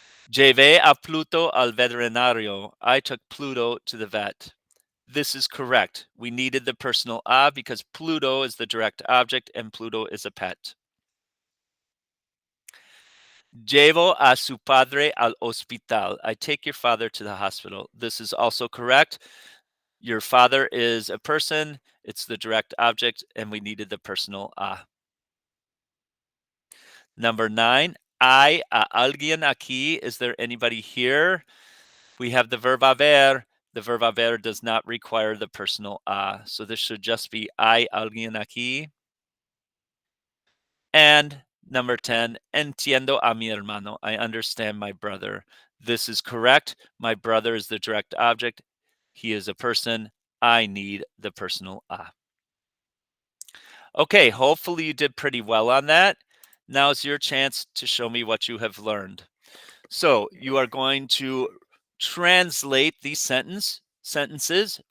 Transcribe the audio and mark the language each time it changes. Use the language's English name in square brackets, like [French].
[Spanish] Llevé a Pluto al veterinario. [English] I took Pluto to the vet. This is correct. We needed the personal a because Pluto is the direct object and Pluto is a pet. [Spanish] Llevo a su padre al hospital. [English] I take your father to the hospital. This is also correct. Your father is a person. It's the direct object, and we needed the personal a. Number 9, [Spanish] ¿hay a alguien aquí? [English] Is there anybody here? We have the verb haber. The verb haber does not require the personal a. So this should just be [Spanish] ¿hay alguien aquí? [English] And number 10, [Spanish] entiendo a mi hermano. [English] I understand my brother. This is correct. My brother is the direct object. He is a person. I need the personal a. Okay, hopefully you did pretty well on that. Now's your chance to show me what you have learned. So you are going to translate these sentences.